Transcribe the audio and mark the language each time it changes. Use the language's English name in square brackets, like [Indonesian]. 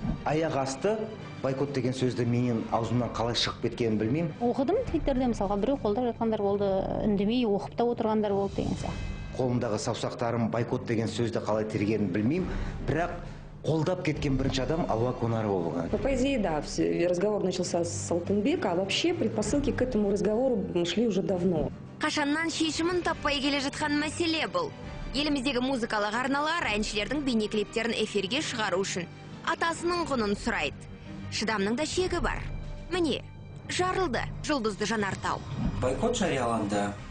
[Kazakh] Аяқ асты байкот деген сөзді менің аузымнан қалай шығып кеткенін білмеймін. Оқыдым Твиттерде, мысалға біреу қолдап жатқандар болды, үндемей оқып та отырғандар болды деген сияқты. Қолымдағы саусақтарым байкот деген сөзді қалай тергенін білмеймін, бірақ қолдап кеткен бірінші адам Алуа Конарова болған. [Russian] По идее, да, разговор начался с Алтынбека, а вообще предпосылки к этому разговору шли уже давно. [Kazakh] Қашаннан шешімін таппай келе жатқан мәселе бұл. Еліміздегі музыкалық арналар әншілердің бейнеклиптерін эфирге шығару үшін атасының құнын сұрайды. Шыдамның да шегі бар. Міне, жарылды жұлдызды жанартау. Байкот жарияланды.